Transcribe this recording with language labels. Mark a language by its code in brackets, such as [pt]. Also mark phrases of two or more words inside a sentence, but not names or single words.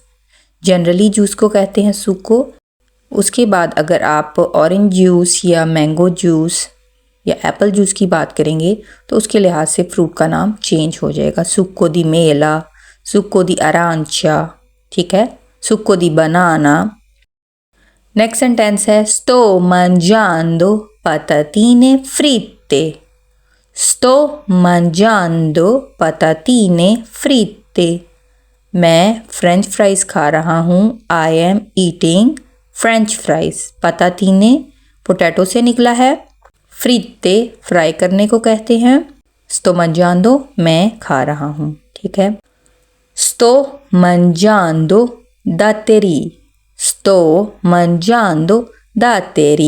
[hi] जनरली जूस को कहते हैं सूको। उसके बाद अगर आप [en] orange juice [hi] या [en] mango juice [hi] या [en] apple juice [hi] की बात करेंगे तो उसके लिहाज से फ्रूट का नाम चेंज हो जाएगा। [it] succo di mela, succo di arancia, [hi] ठीक है, [it] succo di banana. [en] next sentence [it] है sto mangiando patatine fritte, sto mangiando patatine fritte, [hi] मैं फ्रेंच फ्राइज खा रहा हूँ। [en] I am eating French fries. [hi] पतातीने पोटैटो से निकला है। फ्रीते फ्राई करने को कहते हैं। [it] sto mangiando [hi] मैं खा रहा हूँ, ठीक है। [it] sto mangiando datteri, sto mangiando datteri.